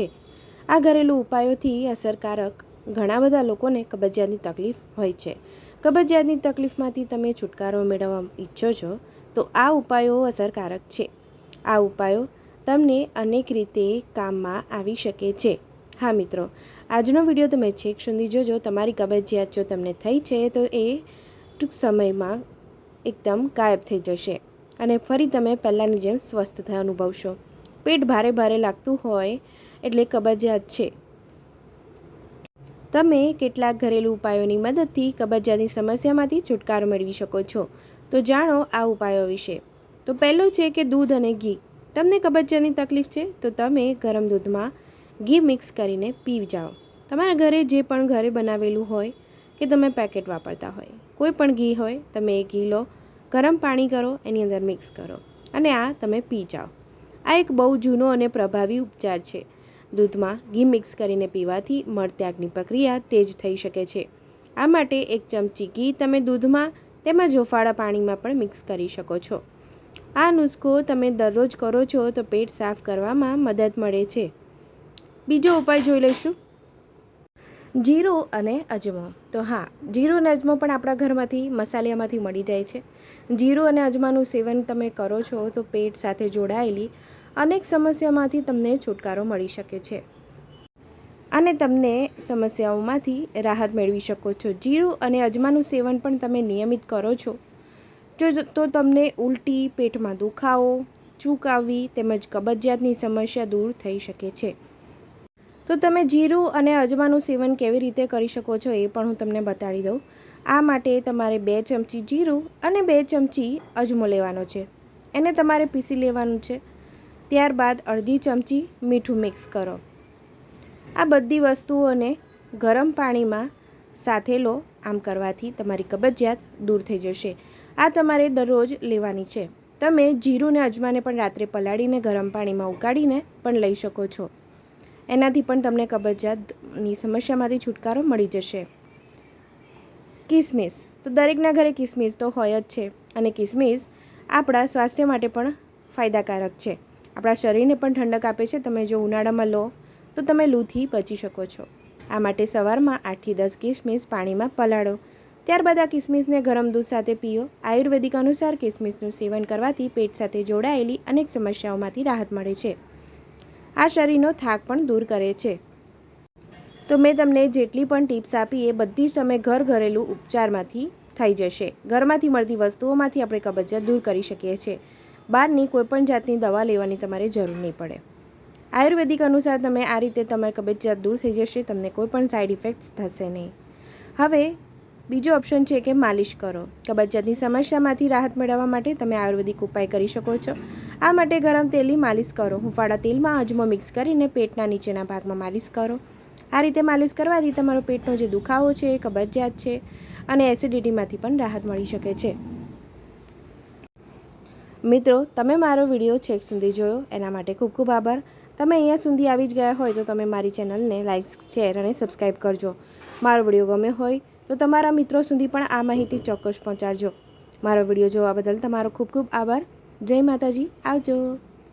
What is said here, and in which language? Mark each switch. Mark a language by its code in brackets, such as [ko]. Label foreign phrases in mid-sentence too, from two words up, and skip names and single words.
[gu] આ ઘરેલું ઉપાયોથી અસરકારક ઘણા બધા લોકોને કબજિયાતની તકલીફ હોય છે। કબજિયાતની તકલીફમાંથી તમે છુટકારો મેળવવા ઈચ્છો છો તો આ ઉપાયો અસરકારક છે। આ ઉપાયો તમને અનેક રીતે કામમાં આવી શકે છે। [hi] हाँ मित्रों, [gu] આજનો વિડિયો તમે છેક સુધી જોજો। તમારી કબજિયાત જો તમને થઈ છે તો એ ટૂંક સમય માં એકદમ ગાયબ થઈ જશે અને ફરી તમે પહેલાની જેમ સ્વસ્થ અનુભવશો। પેટ ભારે ભારે લાગતું હોય એટલે કબજિયાત છે। તમે કેટલાક ઘરેલુ ઉપાયોની મદદથી કબજિયાતની સમસ્યામાંથી છુટકારો મેળવી શકો છો। તો જાણો આ ઉપાયો વિશે। તો પહેલો છે કે દૂધ અને ઘી। તમને કબજિયાતની તકલીફ છે તો તમે ગરમ દૂધમાં ઘી મિક્સ કરીને પી જાઓ। તમારા ઘરે જે પણ ઘરે બનાવેલું હોય કે તમે પેકેટ વાપરતા હોય, કોઈ પણ ઘી હોય, તમે એ ઘી લો, ગરમ પાણી કરો, એની અંદર મિક્સ કરો અને આ તમે પી જાઓ। આ એક બહુ જૂનો અને પ્રભાવી ઉપચાર છે। દૂધમાં ઘી મિક્સ કરીને પીવાથી મળત્યાગની પ્રક્રિયા તેજ થઈ શકે છે। આ માટે 1 ચમચી ઘી તમે દૂધમાં તેમાં જોફાળા પાણીમાં પણ મિક્સ કરી શકો છો। આ નુસ્ખો તમે દરરોજ કરો છો તો પેટ સાફ કરવામાં મદદ મળે છે। બીજો ઉપાય જોઈ લઈશું, જીરો અને અજમો। તો હા, જીરો અને અજમો પણ આપણા ઘરમાંથી મસાલિયામાંથી મળી જાય છે। જીરો અને અજમાનું સેવન તમે કરો છો તો પેટ સાથે જોડાયેલી અનેક સમસ્યામાંથી તમને છુટકારો મળી શકે છે અને તમને સમસ્યાઓમાંથી રાહત મેળવી શકો છો। જીરો અને અજમાનું સેવન પણ તમે નિયમિત કરો છો તો તમને ઉલ્ટી, પેટમાં દુખાવો, ચૂક આવવી તેમજ કબજિયાતની સમસ્યા દૂર થઈ શકે છે। તો તમે જીરું અને અજમાનું સેવન કેવી રીતે કરી શકો છો એ પણ હું તમને બતાડી દઉં। આ માટે તમારે 2 ચમચી જીરું અને 2 ચમચી અજમો લેવાનો છે। એને તમારે પીસી લેવાનું છે। ત્યારબાદ અર્ધી ચમચી મીઠું મિક્સ કરો। આ બધી વસ્તુઓને ગરમ પાણીમાં સાથે લો। આમ કરવાથી તમારી કબજિયાત દૂર થઈ જશે। આ તમારે દરરોજ લેવાની છે। તમે જીરું ને અજમાને પણ રાત્રે પલાળીને ગરમ પાણીમાં ઉકાળીને પણ લઈ શકો છો। એનાથી પણ તમને કબજિયાતની સમસ્યામાંથી છુટકારો મળી જશે। કિસમિસ, તો દરેકના ઘરે કિસમિસ તો હોય જ છે અને કિસમિસ આપણા સ્વાસ્થ્ય માટે પણ ફાયદાકારક છે। આપણા શરીરને પણ ઠંડક આપે છે। તમે જો ઉનાળામાં લો તો તમે લૂથી બચી શકો છો। આ માટે સવારમાં 8 થી 10 કિસમિસ પાણીમાં પલાળો। ત્યારબાદ આ કિસમિસને ગરમ દૂધ સાથે પીઓ। આયુર્વેદિક અનુસાર કિસમિસનું સેવન કરવાથી પેટ સાથે જોડાયેલી અનેક સમસ્યાઓમાંથી રાહત મળે છે। આ શરીરનો થાક પણ દૂર કરે છે। તો મેં તમને જેટલી પણ ટિપ્સ આપી એ બધી જ તમે ઘરેલુ ઉપચારમાંથી થઈ જશે। ઘરમાંથી મળતી વસ્તુઓમાંથી આપણે કબજિયાત દૂર કરી શકીએ છીએ। બહારની કોઈપણ જાતની દવા લેવાની તમારે જરૂર નહીં પડે। આયુર્વેદિક અનુસાર તમે આ રીતે તમારી કબજિયાત દૂર થઈ જશે। તમને કોઈપણ [en] side effects [gu] થશે નહીં। હવે બીજો ઓપ્શન છે કે માલિશ કરો। કબજિયાતની સમસ્યામાંથી રાહત મેળવવા માટે તમે આયુર્વેદિક ઉપાય કરી શકો છો। આ માટે ગરમ તેલની માલિશ કરો। હૂંફાળા તેલમાં અજમો મિક્સ કરીને પેટના નીચેના ભાગમાં માલિશ કરો। આ રીતે માલિશ કરવાથી તમારો પેટનો જે દુખાવો છે, કબજિયાત છે અને એસિડિટીમાંથી પણ રાહત મળી શકે છે। મિત્રો, તમે મારો વિડિયો છેક સુધી જોયો એના માટે ખૂબ ખૂબ આભાર। તમે અહીંયા સુધી આવી જ ગયા હોય તો તમે મારી ચેનલને લાઇક, શેર અને સબ્સક્રાઇબ કરજો। મારો વિડિયો ગમ્યો હોય તો તમારા મિત્રો સુધી પણ આ માહિતી ચોક્કસ પહોંચાડજો। મારો વિડિયો જોવા બદલ તમારો ખૂબ ખૂબ આભાર। જય માતાજી। આવજો।